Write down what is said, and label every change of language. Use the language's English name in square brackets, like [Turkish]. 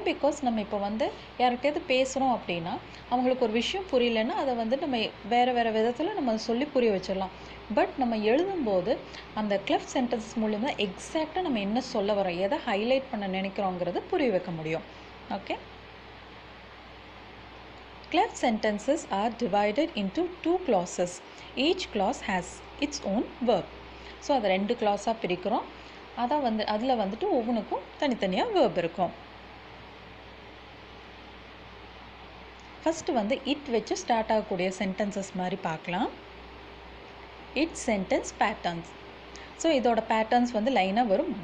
[Tamil] Because நம்ம இப்போ வந்து யார்கிட்டயாவது பேசுகிறோம் அப்படின்னா அவங்களுக்கு ஒரு விஷயம் புரியலன்னா அதை வந்து நம்ம வேறு விதத்தில் நம்ம சொல்லி புரிய வச்சிடலாம். பட் நம்ம எழுதும்போது அந்த கிளெஃப்ட் சென்டென்சஸ் மூலமாக எக்ஸாக்டாக நம்ம என்ன சொல்ல வரோம், எதை ஹைலைட் பண்ண நினைக்கிறோங்கிறது புரிய வைக்க முடியும். [English] Okay, cleft sentences are divided into two clauses. Each clause has its own verb. [Tamil] So அதை 2 clauseஆக பிரிக்கிறோம். அதில் வந்துட்டு ஒவ்வொன்றுக்கும் தனித்தனியாக verb இருக்கும். ஃபஸ்ட்டு வந்து இட் வச்சு ஸ்டார்ட் ஆகக்கூடிய சென்டென்சஸ் மாதிரி பார்க்கலாம். It sentence patterns. ஸோ இதோட பேட்டர்ன்ஸ் வந்து லைனாக வரும்.